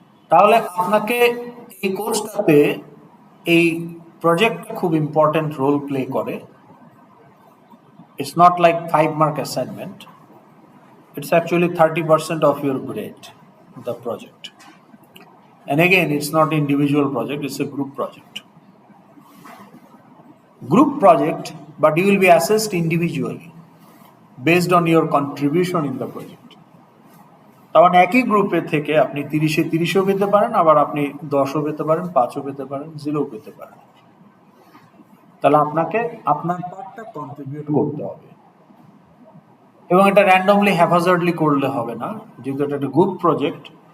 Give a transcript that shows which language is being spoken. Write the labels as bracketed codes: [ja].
[bn] তাহলে আপনাকে এই কোর্সটাতে এই প্রজেক্ট খুব ইম্পর্টেন্ট রোল প্লে করে। [en] It's not like 5 mark assignment, it's actually 30% of your grade, the project. And again, it's not individual project, it's a group project. Group project but you will be assessed individually based on your contribution in the project. [bn] তখন একই গ্রুপে থেকে আপনি 30-এ 30ও পেতে পারেন, আবার আপনি 10ও পেতে পারেন, 5ও পেতে পারেন, 0ও পেতে পারেন। তাহলে আপনাকে আপনার পার্টটা কন্ট্রিবিউট করতে হবে, এবং এটা র্যান্ডমলি হ্যাফাজার্ডলি করলে হবে না, যেহেতু এটা একটা গ্রুপ প্রজেক্ট।